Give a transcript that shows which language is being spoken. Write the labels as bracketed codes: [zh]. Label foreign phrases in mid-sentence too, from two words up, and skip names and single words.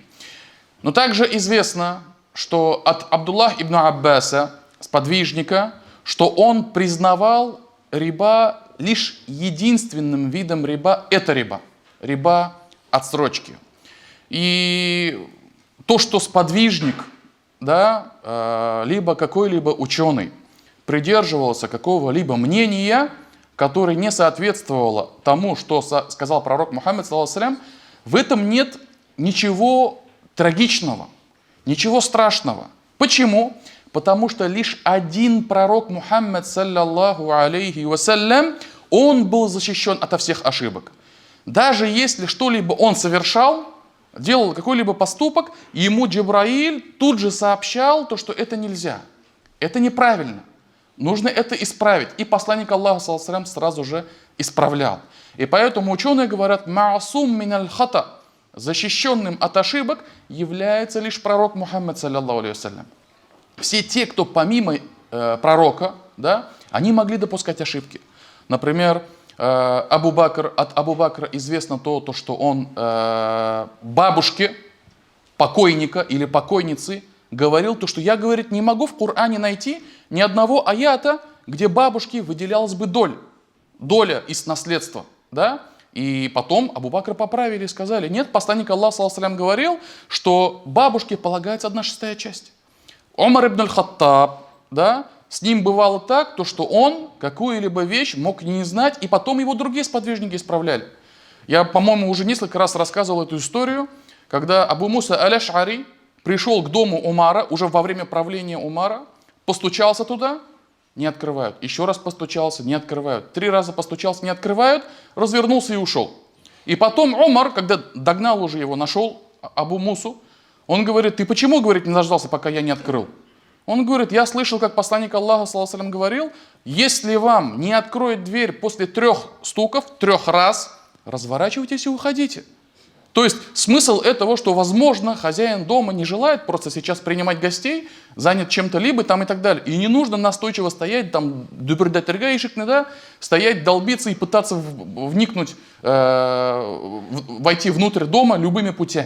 [ru] Но также известно, что от Абдуллах ибн Аббаса, сподвижника, что он признавал риба лишь единственным видом риба – это риба отсрочки. И то, что сподвижник, да, либо какой-либо ученый придерживался какого-либо мнения, которое не соответствовало тому, что сказал пророк Мухаммад, [ar] صلى الله عليه وسلم, [ru] в этом нет ничего трагичного, ничего страшного. Почему? Потому что лишь один пророк Мухаммад, [ar] صلى الله عليه وسلم, [ru] он был защищен ото всех ошибок. Даже если что-либо он совершал, делал какой-либо поступок, ему Джибраиль тут же сообщал, то, что это нельзя, это неправильно, нужно это исправить. И посланник Аллаха, [ar] صلى الله عليه وسلم, [ru] сразу же исправлял. И поэтому ученые говорят, [ar] معصوم من الخطأ, [ru] защищенным от ошибок является лишь пророк Мухаммад, [ar] صلى الله عليه وسلم. [ru] Все те, кто помимо пророка, да, они могли допускать ошибки. Например, от Абу Бакра известно то, что он бабушке покойника или покойницы говорил, то, что я, говорит, не могу в Коране найти ни одного аята, где бабушке выделялась бы доля из наследства, да? И потом Абу Бакра поправили и сказали, нет, посланник Аллаха, [ar] صلى الله عليه وسلم, [ru] говорил, что бабушке полагается 1/6 часть. Умар ибн аль-Хаттаб, да, с ним бывало так, то, что он какую-либо вещь мог не знать, и потом его другие сподвижники исправляли. Я, по-моему, уже несколько раз рассказывал эту историю, когда Абу Муса аль-Аш'ари пришел к дому Умара, уже во время правления Умара, постучался туда, не открывают. Еще раз постучался, не открывают. 3 раза постучался, не открывают, развернулся и ушел. И потом Умар, когда догнал уже его, нашел Абу Мусу, он говорит, ты почему, говорит, не дождался, пока я не открыл? Он говорит, я слышал, как посланник Аллаха, [ar] صلى الله عليه وسلم, [ru] говорил, если вам не откроет дверь после 3 стуков, 3 раз, разворачивайтесь и уходите. То есть смысл этого, что, возможно, хозяин дома не желает просто сейчас принимать гостей, занят чем-то либо там и так далее. И не нужно настойчиво стоять, там, да, стоять, долбиться и пытаться вникнуть, войти внутрь дома любыми путями.